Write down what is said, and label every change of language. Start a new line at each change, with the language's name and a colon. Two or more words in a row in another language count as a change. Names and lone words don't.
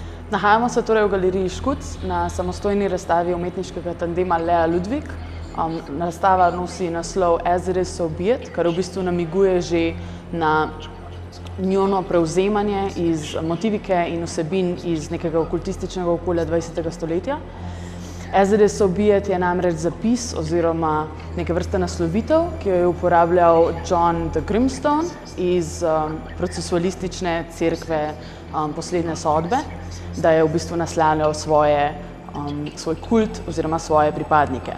Slovenian: Nahajamo se torej v galeriji Škuc na samostojni razstavi umetniškega tandema Lea Ludwig. Razstava nosi naslov As it is so be it, kar v bistvu namiguje že na njuno prevzemanje iz motivike in vsebin iz nekega okultističnega okolja 20. stoletja. As it is so be it je namreč zapis oziroma neke vrste naslovitev, ki jo je uporabljal John the Grimstone iz procesualistične cerkve poslednje sodbe, da je v bistvu naslanjal svoj kult oziroma svoje pripadnike.